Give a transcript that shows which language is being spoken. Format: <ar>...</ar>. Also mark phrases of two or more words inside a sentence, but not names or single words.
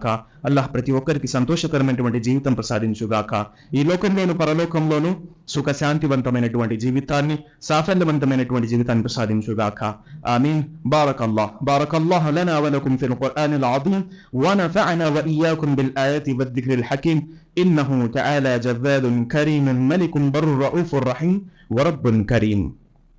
<te>అల్లాహ్ ప్రతి ఒక్కరికి సంతోషకరమైనటువంటి జీవితం ప్రసాదించుగాక. ఈ లోకంలోను పరలోకంలోను సుఖశాంతివంతమైనటువంటి జీవితాన్ని, సాఫల్యవంతమైనటువంటి జీవితాన్ని ప్రసాదించుగాక.</te> <ar>ఆమీన్. بارك الله لنا ولكم في القرآن العظيم ونفعنا وإياكم بالآيات والذكر الحكيم إنه تعالى جذاذ كريم ملك بر رؤوف رحيم ورب كريم.</ar>